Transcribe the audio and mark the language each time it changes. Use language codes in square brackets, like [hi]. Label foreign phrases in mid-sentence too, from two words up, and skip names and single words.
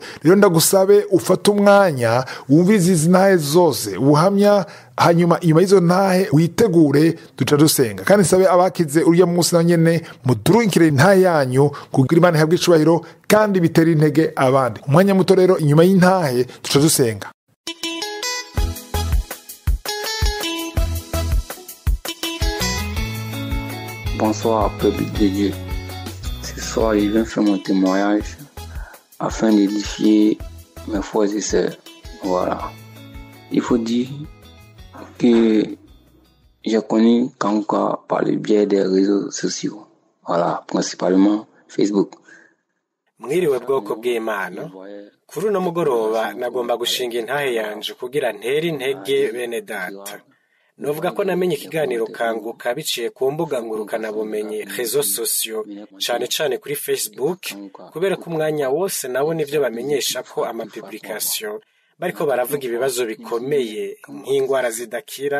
[rn] Rero ndagusabe ufate umwanya wumvirize izi ntahe zose ubuhamya, hanyuma inyuma y'izo ntahe witegure duca dusenga. Kandi sabe abakize urya munsi na nyene mudurungikire intahe yanyu kugira Imana ihabwe icubahiro kandi bitera intege abandi. Umwanya muto rero inyuma y'intahe duca dusenga. [fr] Bonsoir peuple de Dieu. Ce soir je viens faire mon témoignage afin d'édifier mes frères et sœurs. Voilà. Il faut dire que j'ai connu Kanguka par le biais des réseaux sociaux. Voilà, principalement Facebook. [rn] Mwiriwe bwoko bw'Imana, kuri uno mugoroba nagomba gushinga intahe yanje kugira ntere intege bene data. Novuga ko namenye ikiganiro Kanguka biciye ku mbuga ngurukana bumenyi [fr] réseaux sociaux, [rn] cane kuri Facebook, kubera ko umwanya wose nabona ivyo bamenyesha ko amapublication bariko baravuga ibibazo bikomeye nk'ingwara zidakira.